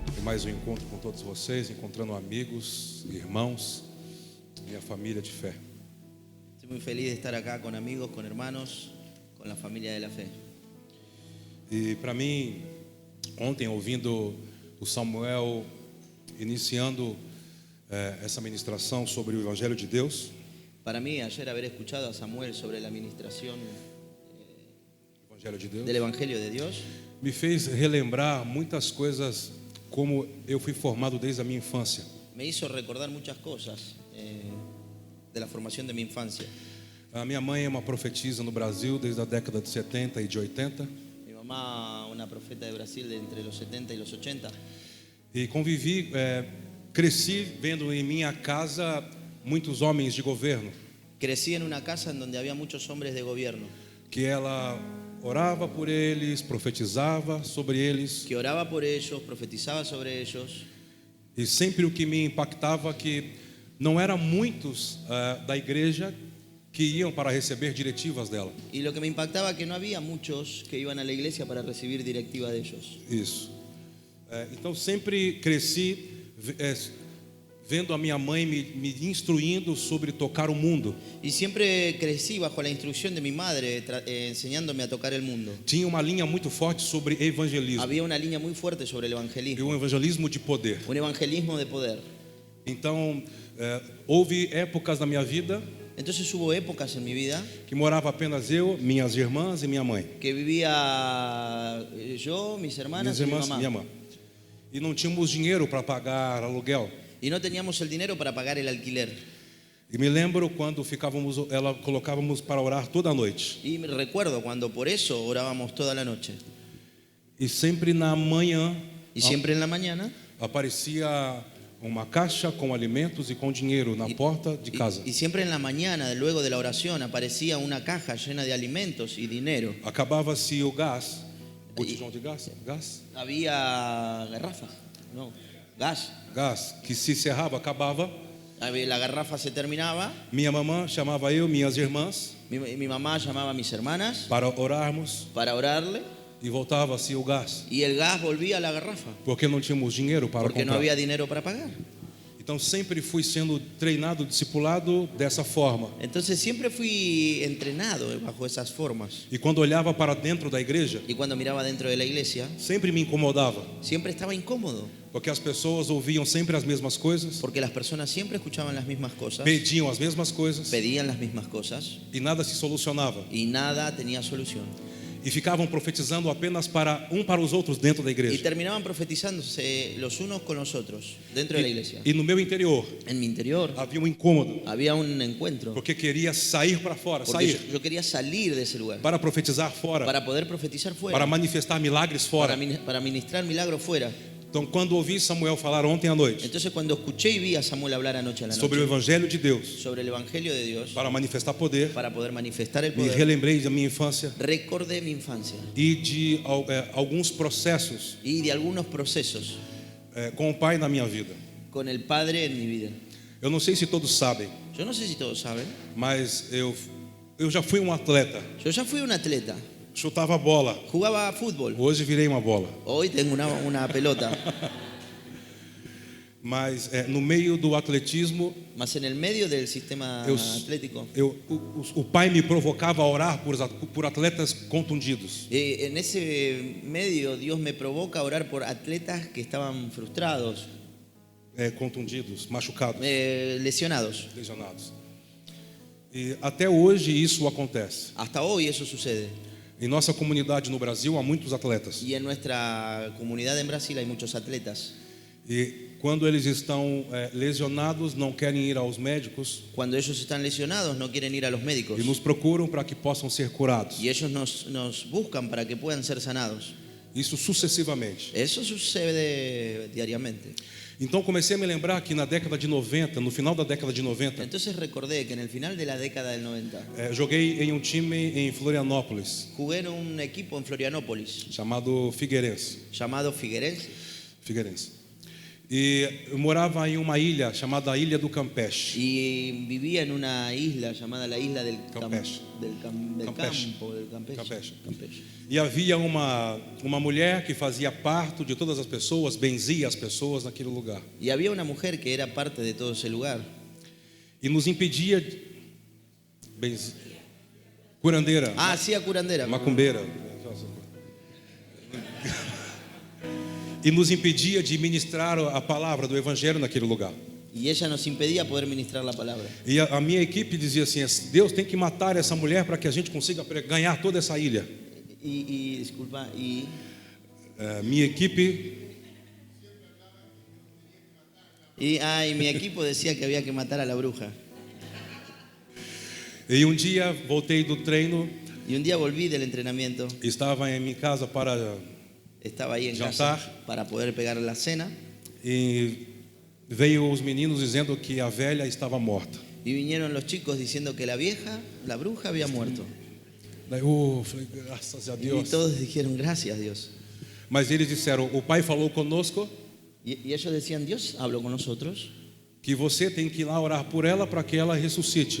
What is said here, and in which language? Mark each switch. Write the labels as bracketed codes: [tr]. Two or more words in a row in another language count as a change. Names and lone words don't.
[pt] mais um encontro com todos vocês, encontrando amigos, irmãos, minha família de fé. [es] Estoy muy feliz de estar acá con amigos, con hermanos, con la familia de la fe. [pt] E para mim, ontem, ouvindo o Samuel iniciando essa ministração sobre o Evangelho de Deus, [es] Para mí, ayer haber escuchado a Samuel sobre la administración [pt] Evangelho de Deus, [es] del Evangelio de Dios, [pt] me fez relembrar muitas coisas como eu fui formado desde a minha infância. [es] me hizo recordar muchas cosas de la formación de mi infancia. [pt] A minha mãe é uma profetisa no Brasil desde a década de 70 e de 80 [es] Mi mamá, una profeta de Brasil de entre los 70 y los 80, [pt] e convivi, cresci vendo em minha casa muitos homens de governo, [es] crecí en una casa en donde había muchos hombres de gobierno, [pt] que ela orava por eles, profetizava sobre eles, [es] que oraba por ellos, profetizaba sobre ellos, [pt] e sempre o que me impactava que não eram muitos da igreja que iam para receber diretivas dela. [es] y lo que me impactaba que no había muchos que iban a la iglesia para recibir directiva de ellos. [pt] Isso. Então sempre cresci vendo a minha mãe me instruindo sobre tocar o mundo. [es] Y siempre crecí bajo la instrucción de mi madre, enseñándome a tocar el mundo. [pt] Tinha uma linha muito forte sobre evangelismo, [es] Había una línea muy fuerte sobre el e evangelismo, [pt] um evangelismo de poder. [es] un evangelismo de poder. [pt] Então, houve épocas na minha vida [es] Entonces hubo épocas en mi vida [pt] que morava apenas eu, minhas irmãs e minha mãe. [es] que vivía yo, mis hermanas [pt] Minhas [es] y mi [pt] irmãs e minha [es] mamá. [pt] mãe. E não tínhamos dinheiro para pagar aluguel. [es] Y no teníamos el dinero para pagar el alquiler. [pt] E me lembro quando ela colocávamos para orar toda a noite. [es] Y me recuerdo cuando por eso orábamos toda la noche. [pt] E sempre na manhã [es] Y siempre en la mañana [pt] aparecia uma caixa com alimentos e com dinheiro na porta de casa. [es] y siempre en la mañana, luego de la oración, aparecía una caja llena de alimentos y dinero. [pt] Acabava-se o gás, botijão de gás, [es] Había garrafas, no, gas. [pt] gás que se encerrava, acabava. [es] La garrafa se terminaba, [pt] Minha mamã chamava eu, minhas irmãs, [es] mi mamá llamaba a mis hermanas [pt] para orarmos [es] para orarle [pt] e voltava-se o gás, [es] y el gas volvía a la garrafa [pt] porque não tínhamos dinheiro para [es] porque no [pt] comprar. [es] había dinero para pagar. [pt] Então sempre fui sendo treinado, discipulado dessa forma. [es] Entonces siempre fui entrenado bajo esas formas. [pt] E quando olhava para dentro da igreja, [es] Y cuando miraba dentro de la iglesia, [pt] sempre me incomodava, [es] siempre estaba incómodo [pt] porque as pessoas ouviam sempre as mesmas coisas, [es] porque las personas siempre escuchaban las mismas cosas, [pt] pediam as mesmas coisas [es] pedían las mismas cosas [pt] e nada se solucionava. [es] y nada tenía solución. [pt] E ficavam profetizando apenas para os outros dentro da [es] Y [pt] igreja. [es] terminaban profetizándose los unos con los otros dentro de la iglesia. [pt] E no meu interior [es] En mi interior [pt] havia um incômodo, [es] había un encuentro [pt] porque queria sair para fora, [es] porque [pt] sair [es] yo quería salir de ese lugar [pt] para profetizar fora, [es] para poder profetizar fuera, [pt] para manifestar milagres fora. [es] para ministrar milagros fuera. [pt] Então, quando ouvi Samuel falar ontem à noite [es] Entonces cuando escuché y vi a Samuel hablar anoche a la [pt] sobre o [es] noche [pt] Evangelho de Deus [es] sobre el Evangelio de Dios [pt] para manifestar poder, [es] para poder manifestar el [pt] me [es] poder, [pt] relembrei da minha infância [es] recordé mi infancia [pt] e de alguns processos [es] y de algunos procesos [pt] com o pai na minha vida. [es] con el Padre en mi vida. [pt] Eu não sei se todos sabem, [es] Yo no sé si todos saben, [pt] mas eu já fui um atleta, [es] yo ya fui un atleta, [pt] chutava bola. [es] jugaba fútbol, [pt] Hoje virei uma bola. [es] hoy tengo una pelota, [pt] Mas no meio do atletismo, [es] más en el medio del sistema [pt] Eu- [es] atlético. [pt] o pai me provocava a orar por atletas contundidos. [es] En ese medio Dios me provoca a orar por atletas que estaban frustrados, [pt] Contundidos, machucados, [es] lesionados. lesionados. [pt] E até hoje isso acontece. [es] Hasta hoy eso sucede. [pt] Em nossa comunidade no Brasil há muitos atletas. [es] Y en nuestra comunidad en Brasil hay muchos atletas. [pt] E quando eles estão lesionados, não querem ir aos médicos [es] Cuando ellos están lesionados no quieren ir a los médicos. [pt] e nos procuram para que possam ser curados. [es] Y ellos nos buscan para que puedan ser sanados. [pt] Isso sucessivamente. [es] Eso sucede diariamente. [pt] Então comecei a me lembrar que na década de 90, no final da década de 90, [es] Entonces recordé que en el final de la década del 90 [pt] joguei em um time em Florianópolis [es] jugué en un equipo en Florianópolis [pt] chamado Figueirense. [es] llamado Figueirense. Figueirense. [pt] E eu morava em uma ilha chamada Ilha do Campeche. [es] Y vivía en una isla llamada la isla del Campeche. del Campeche. campo, del Campeche. Campeche. Campeche. [pt] E havia uma mulher que fazia parto de todas as pessoas, benzia as pessoas naquele lugar. [es] Y había una mujer que era parte de todo ese lugar [pt] E nos impedia curandeira, [es] hacía curandera. [pt] macumbeira. E nos impedia de ministrar a palavra do evangelho naquele lugar. [es] Y ella nos impedía poder ministrar la palabra. [pt] E a minha equipe dizia assim: Deus tem que matar essa mulher para que a gente consiga ganhar toda essa ilha. [es] Disculpa, y [pt] Minha equipe [es] mi equipo decía que había que matar a la bruja. [pt] E um dia voltei do treino, [es] Y un día volví del entrenamiento, [pt] estava em minha casa para [es] estaba ahí en [pt] Jantar. [es] casa para poder pegar la cena [pt] e veio os meninos dizendo que a velha estava morta. [es] y vinieron los chicos diciendo que la bruja había muerto. [pt] Daí, falei, graças a [es] Y [pt] Deus. [es] todos dijeron gracias Dios. [pt] Mas eles disseram: o pai falou conosco [es] Y ellos decían, Dios habló con nosotros. [pt] que você tem que ir lá orar por ela para que ela ressuscite.